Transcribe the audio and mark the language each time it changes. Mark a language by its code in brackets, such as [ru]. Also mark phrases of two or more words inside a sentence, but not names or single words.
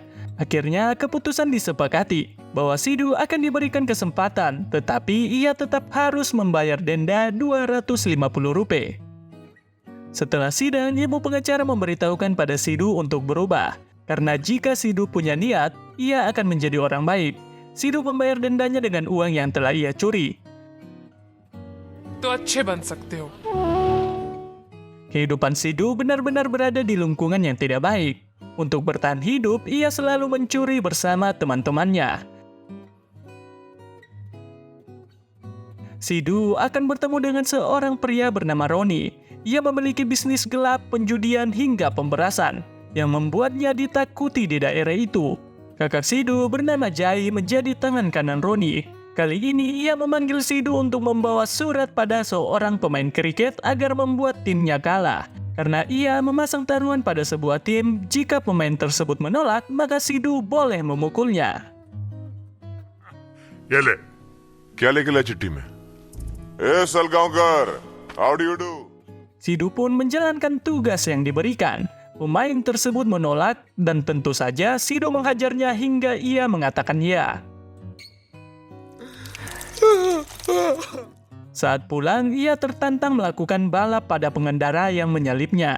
[id] Akhirnya keputusan disepakati bahwa Sidu akan diberikan kesempatan, tetapi ia tetap harus membayar denda Rp250. Setelah sidang, ibu pengacara memberitahukan pada Sidu untuk berubah. Karena jika Sidu punya niat, ia akan menjadi orang baik. Sidu membayar dendanya dengan uang yang telah ia curi. [hi] तो अच्छे बन सकते हो। [id] Kehidupan Sidu benar-benar berada di lingkungan yang tidak baik. Untuk bertahan hidup, ia selalu mencuri bersama teman-temannya. Sidu akan bertemu dengan seorang pria bernama Roni. Ia memiliki bisnis gelap, penjudian hingga pemberasan yang membuatnya ditakuti di daerah itu. Kakak Sidu bernama Jai menjadi tangan kanan Roni. Kali ini ia memanggil Sidu untuk membawa surat pada seorang pemain kriket agar membuat timnya kalah. Karena ia memasang taruhan pada sebuah tim, jika pemain tersebut menolak, maka Sidu boleh memukulnya. [hi] ये ले क्या लेके ला चिट्ठी में सलगांवकर [en] how do you do [id] Sidu pun menjalankan tugas yang diberikan. Pemain tersebut menolak dan tentu saja Sidu menghajarnya hingga ia mengatakan ya. Saat pulang, ia tertantang melakukan balap pada pengendara yang menyalipnya.